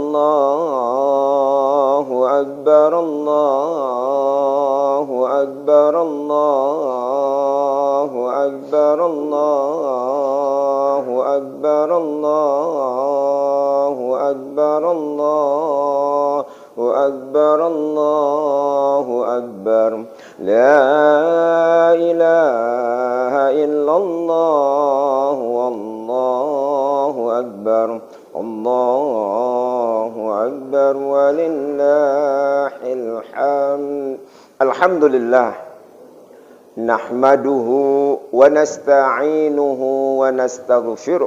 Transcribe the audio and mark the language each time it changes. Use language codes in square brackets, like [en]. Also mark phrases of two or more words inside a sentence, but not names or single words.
[ar] الله أكبر الله أكبر الله أكبر الله أكبر الله أكبر الله أكبر الله أكبر. لا إله إلا الله والله أكبر. الله أكبر ولله الحمد. الحمد لله. نحمده ونستعينه ونستغفره.